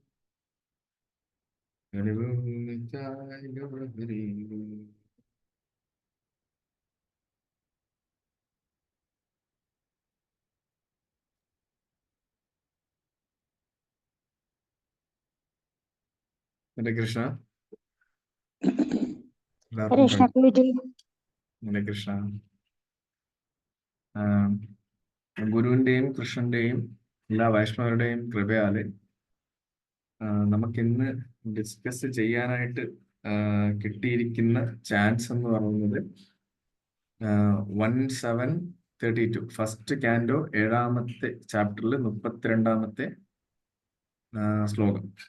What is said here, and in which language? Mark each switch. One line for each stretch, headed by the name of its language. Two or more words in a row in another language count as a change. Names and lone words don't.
Hindi: हरि बोल नित्याय गौर हरि बोल हरे कृष्ण എല്ലാവർക്കും
Malayalam: കൃഷ്ണ പൂജി ഹരേ കൃഷ്ണ ഗുരുവിന്റെയും കൃഷ്ണന്റെയും എല്ലാ വൈഷ്ണവരുടെയും കൃപയാല് നമുക്കിന്ന് ഡിസ്കസ് ചെയ്യാനായിട്ട് കിട്ടിയിരിക്കുന്ന ചാൻസ് എന്ന് പറയുന്നത് 1732
English: first canto
Malayalam: 7ാമത്തെ ചാപ്റ്ററിൽ 32ാമത്തെ ശ്ലോകം.